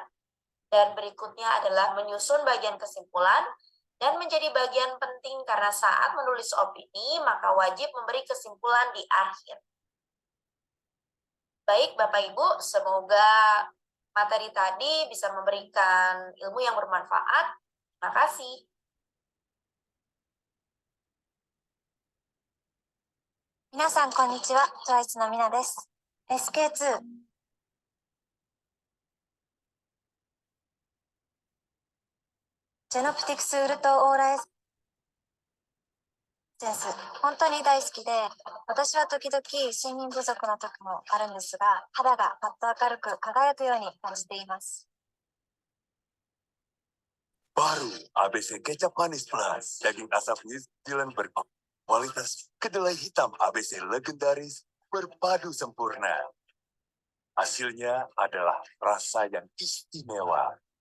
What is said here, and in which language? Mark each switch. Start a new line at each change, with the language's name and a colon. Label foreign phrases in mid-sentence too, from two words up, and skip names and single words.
Indonesian: Dan berikutnya adalah menyusun bagian kesimpulan dan menjadi bagian penting karena saat menulis opini, maka wajib memberi kesimpulan di akhir. Baik Bapak Ibu, semoga materi tadi bisa memberikan ilmu yang bermanfaat. Terima kasih.
Japanese: みなさん、こんにちは. Twice no Mina desu. SK2。ジェノプティクスウルトオーラエッセンス、本当に大好きで、私は時々睡眠不足の時もあるんですが、肌がパッと明るく輝くように感じています。
Indonesian: Baru ABC Kecap Manis Plus, daging asap New Zealand berkualitas kedelai hitam ABC legendaris berpadu sempurna. Hasilnya adalah rasa yang istimewa.